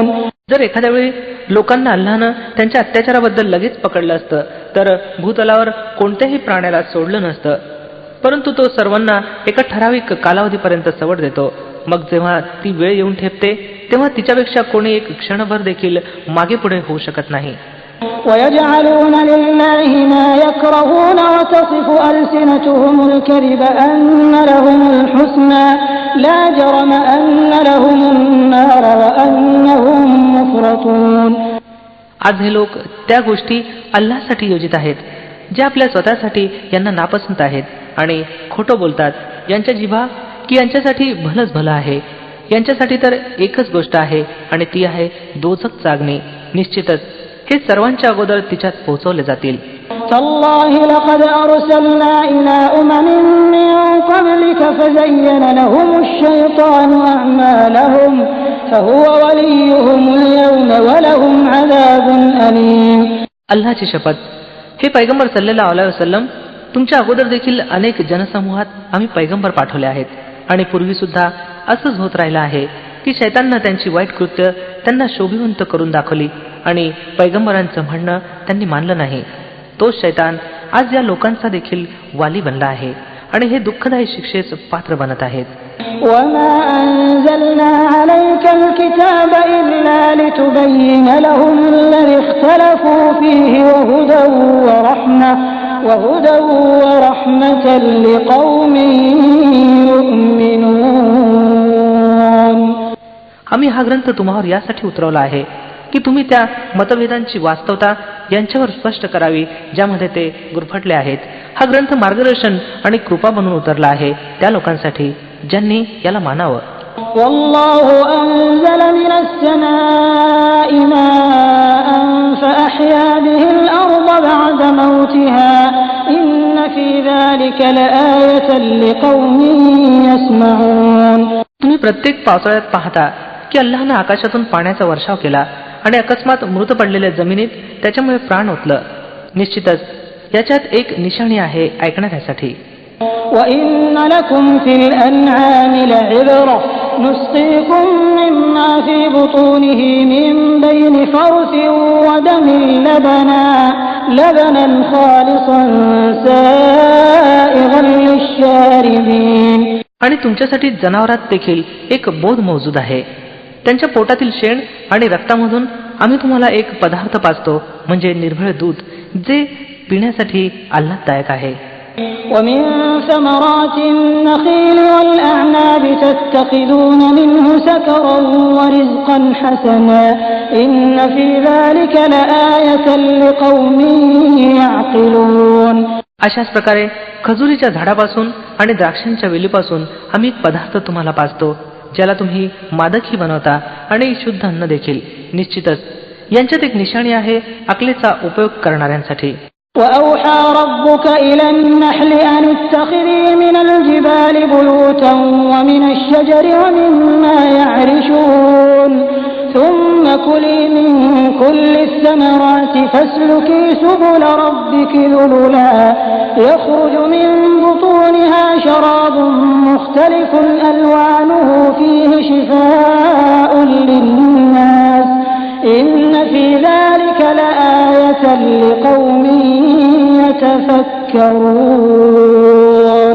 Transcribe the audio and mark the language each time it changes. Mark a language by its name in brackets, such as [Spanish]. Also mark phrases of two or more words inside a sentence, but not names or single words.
[Marathi] जर एखाद्या वेळी लोकांना अल्लाहनं त्यांच्या अत्याचाराबद्दल लगेच पकडलं असतं तर भूतलावर कोणत्याही प्राण्याला सोडलं नसतं. परंतु तो सर्वांना एका ठराविक कालावधीपर्यंत सवड देतो. मग जेव्हा ती वेळ येऊन ठेपते तेव्हा तिच्यापेक्षा कोणी एक क्षणभर देखील मागे पुढे होऊ शकत नाही. [Arabic] وَيَجْعَلُونَ لِلَّهِ مَا يَكْرَهُونَ وَتَصِفُ أَلْسِنَتُهُمُ الْكَذِبَ أَنَّ لَهُمُ الْحُسْنَى لَا جَرَمَ أَنَّ لَهُمُ النَّارَ وَأَنَّهُمْ مُفْرَطُونَ. [Marathi] आज हे लोक त्या गोष्टी अल्लाहसाठी योजित आहेत ज्या आपल्या स्वतःसाठी यांना नापसंत आहेत आणि खोटं बोलतात. यांच्या जिभा की यांच्यासाठी भलंच भलं आहे. यांच्यासाठी तर एकच गोष्ट आहे आणि ती आहे दोझख जागणे. निश्चितच हे सर्वांच्या अगोदर तिच्यात पोहोचवले जातील. [Arabic] تالله لقد أرسلنا إلى أمم من قبلك فزين لهم الشيطان أعمالهم فهو وليهم اليوم ولهم عذاب أليم. [Marathi] अल्लाहची शपथ, हे पैगंबर [Arabic] صلى الله عليه وسلم, [Marathi] तुमच्या अगोदर देखील अनेक जनसमूहात आम्ही पैगंबर पाठवले आहेत आणि पूर्वी सुद्धा असंच होत राहिलं आहे की शैताननं त्यांची वाईट कृत्य त्यांना शोभिवंत करून दाखवली आणि पैगंबरांचं म्हणणं त्यांनी मानलं नाही. तो शैतान आज या लोकांचा देखील वाली बनला आहे आणि हे दुःखदायी शिक्षेस पात्र बनत आहेत. [Arabic] وما أنزلنا عليك الكتاب إلا لتبين لهم الذي اختلفوا فيه وهدى ورحمة لقوم يؤمنون. [Marathi] आम्ही हा ग्रंथ तुम्हावर यासाठी उतरवला आहे की तुम्ही त्या मतभेदांची वास्तवता यांच्यावर स्पष्ट करावी ज्यामध्ये ते गुरफटले आहेत. हा ग्रंथ मार्गदर्शन आणि कृपा बनून उतरला आहे त्या लोकांसाठी ज्यांनी याला मानावं. [Arabic] والله أنزل من السماء ماء فأحيا به الأرض بعد موتها إن في ذلك لآية لقوم يسمعون. [Marathi] तुम्ही प्रत्येक पावसाळ्यात पाहता की अल्लाहने आकाशातून पाण्याचा वर्षाव केला आणि अकस्मात मृत पडलेल्या जमिनीत त्याच्यामुळे प्राण ओतलं. निश्चितच याच्यात एक निशाणी आहे ऐकण्यासाठी. [Arabic] وَإِنَّ لَكُمْ فِي الْأَنْعَامِ لَعِبْرَةً نُسْقِيكُم مِّمَّا فِي بُطُونِهِ مِن بَيْنِ فَرْثٍ وَدَمٍ لَبَنًا خَالِصًا سَائِغًا لِّلشَّارِبِينَ. [Marathi] आणि तुमच्यासाठी जनावरात देखील एक बोध मौजूद आहे. त्यांच्या पोटातील शेण आणि रक्तामधून आम्ही तुम्हाला एक पदार्थ पाजतो म्हणजे निर्भळ दूध जे पिण्यासाठी आल्हाददायक आहे. [Arabic] وَمِن ثَمَرَاتِ النَّخِيلِ وَالْأَعْنَابِ تَتَّخِذُونَ مِنْهُ سَكَرًا وَرِزْقًا حَسَنًا إِنَّ فِي ذَلِكَ لَآيَةً لِقَوْمٍ يَعْقِلُونَ. [Marathi] अशाच प्रकारे खजुरीच्या झाडापासून आणि द्राक्षांच्या वेलीपासून आम्ही एक पदार्थ तुम्हाला पाजतो ज्याला तुम्ही मादकही बनवता आणि शुद्ध अन्न देखील. निश्चितच यांच्यात एक निशाणी आहे अकलेचा उपयोग करणाऱ्यांसाठी. [Arabic] وَأَوْحَى رَبُّكَ إِلَى النَّحْلِ أَنِ اتَّخِذِي مِنَ الْجِبَالِ بُيُوتًا وَمِنَ الشَّجَرِ وَمِمَّا يَعْرِشُونَ ثُمَّ كُلِي مِن كُلِّ الثَّمَرَاتِ فَاسْلُكِي سُبُلَ رَبِّكِ ذُلُلًا يَخْرُجُ مِن بُطُونِهَا شَرَابٌ مُخْتَلِفٌ أَلْوَانُهُ فِيهِ شِفَاءٌ لِّلنَّاسِ إِنَّ فِي ذَلِكَ لَآيَةً لِقَوْمٍ يَتَفَكَّرُونَ.